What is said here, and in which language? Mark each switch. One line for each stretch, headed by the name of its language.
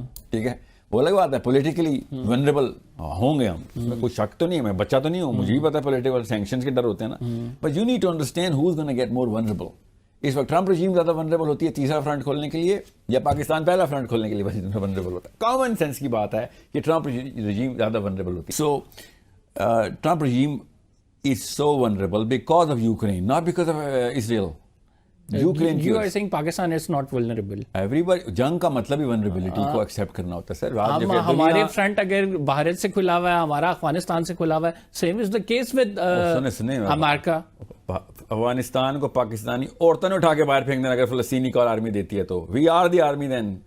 Urdu: ٹھیک ہے, وہ الگ بات ہے. پولیٹیکلی ونریبل ہوں گے ہم, اس میں کوئی شک تو نہیں ہے. میں بچہ تو نہیں ہوں, مجھے بھی پتا ہے پولیٹیکل سینکشنز کے ڈر ہوتے ہیں نا.
English: But you need to understand who is gonna get more vulnerable.
Urdu: اس وقت ٹرمپ رجیم زیادہ ونریبل ہوتی ہے تیسرا فرنٹ کھولنے کے لیے, یا پاکستان پہلا فرنٹ کھولنے کے لیے ونریبل ہوتا ہے. کامن سینس کی بات ہے کہ ٹرمپ رجیم زیادہ ونریبل ہوتی ہے.
English: So Trump regime is so vulnerable because of Ukraine, not because of Israel. Ukraine you are saying Pakistan is not vulnerable.
Urdu: Everybody, جنگ کا مطلب ہی vulnerability کو accept کرنا ہوتا ہے سر. ہمارے فرنٹ اگر بھارت سے کھلا ہوا ہے, ہمارا افغانستان سے کھلا ہوا ہے,
English: same is the case with
Urdu: امریکہ. افغانستان کو پاکستانی عورتوں نے اٹھا کے باہر پھینک دینا اگر فلسطینی کال آرمی دیتی ہے تو.
English: We are the army then.